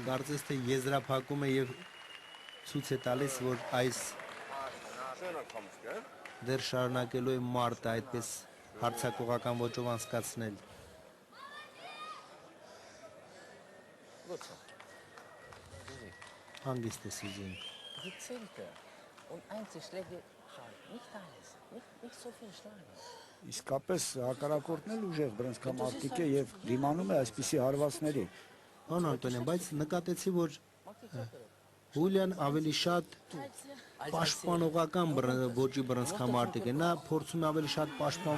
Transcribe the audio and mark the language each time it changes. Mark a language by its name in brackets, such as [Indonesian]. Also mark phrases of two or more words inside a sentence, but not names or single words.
[Armenian] Կարծես թե եզրափակում է եւ ցույց է տալիս, որ այս դեռ շարունակելու է մարտը այդպես հարցակողական ոճով անցկացնել։ Հանգիստ է Սյուզին։ [German] Gezielte und Einzelschläge schauen. Nicht alles. Nicht so viel schlagen. [Armenian] Իսկապես հակառակորդն էլ ուժեղ բռնցքամարտիկ է եւ դիմանում է այսպիսի հարվածների։ Պարոն Անտոնյան, բայց նկատեցի, որ Հուլիան ավելի շատ պաշտպանողական ոճի բռնցքամարտիկ է։ Նա փորձում է ավելի շատ պաշտպանվել